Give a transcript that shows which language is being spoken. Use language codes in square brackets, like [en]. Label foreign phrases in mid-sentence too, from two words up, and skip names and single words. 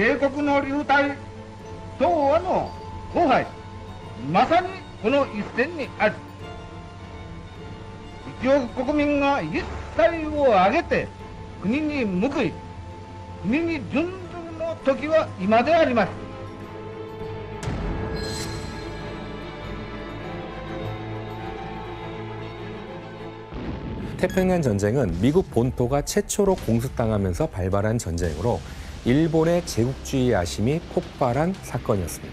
[ja] 帝国の流体、東亜の荒廃、まさにこの一戦にあり、一億国民が一切を挙げて国に報い、国に準ずるの時は今であります。 [ko] 태평양 전쟁은 미국 본토가 최초로 공습당하면서 발발한 전쟁으로 일본의 제국주의 야심이 폭발한 사건이었습니다.